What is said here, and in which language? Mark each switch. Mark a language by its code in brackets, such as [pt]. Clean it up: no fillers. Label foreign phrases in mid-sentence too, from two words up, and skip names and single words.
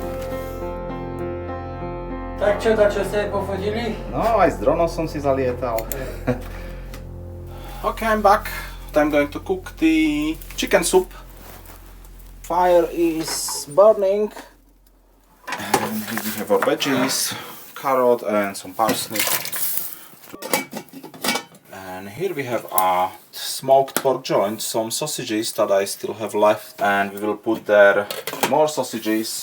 [sk] Tak čo ste pofotili? No, aj s dronom som si zalietal. [en] Okay, I'm back. I'm going to cook the chicken soup. Fire is burning. And here we have our veggies, carrot and some parsnip. And here we have smoked pork joints, some sausages that I still have left, and we will put there more sausages.